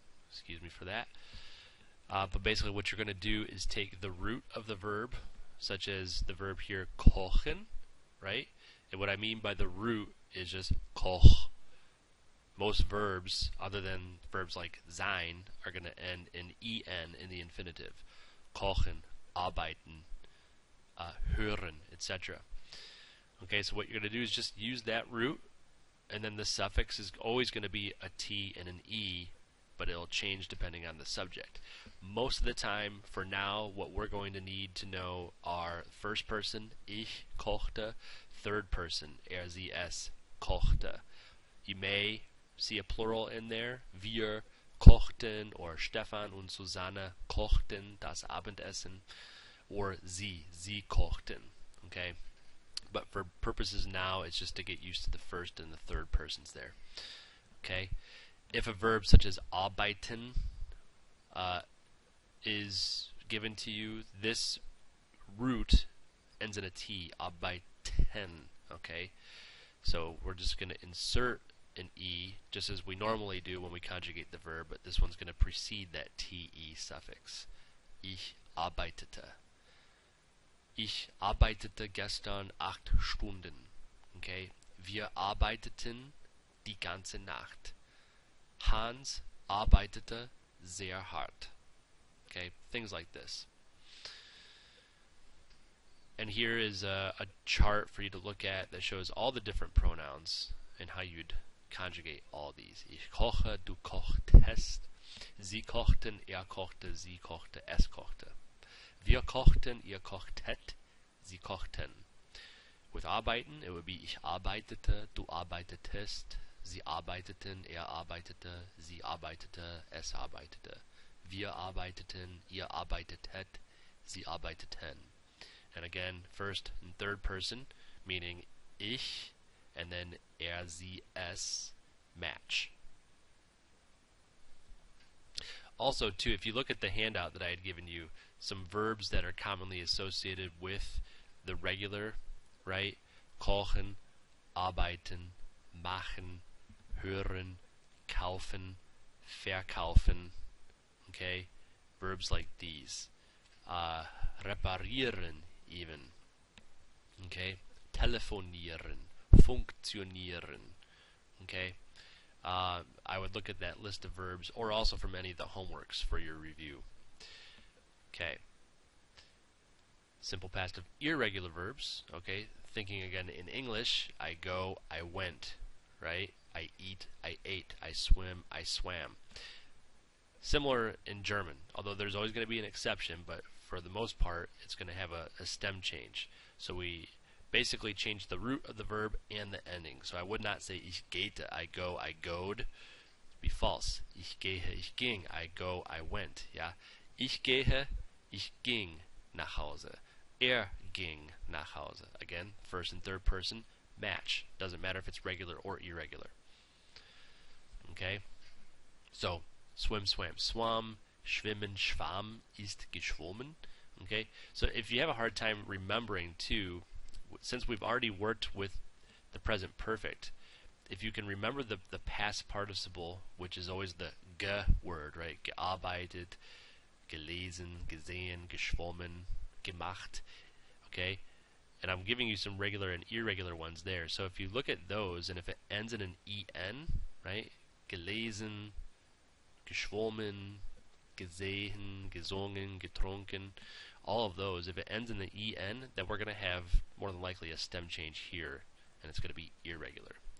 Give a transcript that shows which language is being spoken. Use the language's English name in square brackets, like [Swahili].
[English] Excuse me for that. But basically what you're going to do is take the root of the verb, such as the verb here, kochen, right? And what I mean by the root is just koch. Most verbs, other than verbs like sein, are going to end in en in the infinitive. [German] Kochen, arbeiten, hören, etc. [English] Okay, so what you're going to do is just use that root, and then the suffix is always going to be a t and an e, but it'll change depending on the subject. Most of the time, for now, what we're going to need to know are first person, [German] ich kochte, [English] third person, [German] sie es kochte. [English] You may see a plural in there, [German] wir kochten, [English] or [German] Stefan und Susanne kochten das Abendessen, [English] or [German] sie kochten. [English] Okay? But for purposes now, it's just to get used to the first and the third persons there. Okay? If a verb such as arbeiten is given to you, this root ends in a T, arbeiten, okay? So we're just going to insert an E, just as we normally do when we conjugate the verb, but this one's going to precede that TE suffix. [German] Ich arbeitete. Ich arbeitete gestern 8 Stunden. Okay? Wir arbeiteten die ganze Nacht. Hans arbeitete sehr hart. [English] Okay, things like this. And here is a chart for you to look at that shows all the different pronouns and how you'd conjugate all these. [German] Ich koche, du kochtest. Sie kochten, er kochte, sie kochte, es kochte. Wir kochten, ihr kochtet, sie kochten. With arbeiten, it would be ich arbeitete, du arbeitetest. Sie arbeiteten, er arbeitete, sie arbeitete, es arbeitete. Wir arbeiteten, ihr arbeitetet, sie arbeiteten. [English] And again, first and third person, meaning ich, and then er, sie, es, match. Also, too, if you look at the handout that I had given you, some verbs that are commonly associated with the regular, right? [German] Kochen, arbeiten, machen, hören, kaufen, verkaufen. [English] Okay, verbs like these. Reparieren even. [German] Okay, telefonieren, funktionieren. [English] Okay, I would look at that list of verbs, or also from any of the homeworks for your review. Okay, simple past of irregular verbs. Okay, thinking again in English, I go, I went, right? I eat, I ate, I swim, I swam. Similar in German, although there's always going to be an exception, but for the most part, it's going to have a stem change. So we basically change the root of the verb and the ending. So I would not say [German] ich gehte, [English] I go, I goed. It'd be false. [German] Ich gehe, ich ging, [English] I go, I went. Yeah, [German] ich gehe, ich ging nach Hause. Er ging nach Hause. [English] Again, first and third person match. Doesn't matter if it's regular or irregular. Okay, so swim, swam, swam. [German] Schwimmen, schwamm, ist geschwommen. [English] Okay, so if you have a hard time remembering too, since we've already worked with the present perfect, if you can remember the past participle, which is always the ge word, right? [German] Gearbeitet, gelesen, gesehen, geschwommen, gemacht, okay? [English] And I'm giving you some regular and irregular ones there. So if you look at those, and if it ends in an en, right? [German] Gelesen, geschwommen, gesehen, gesungen, getrunken, [English] all of those, if it ends in the en, then we're going to have more than likely a stem change here, and it's going to be irregular.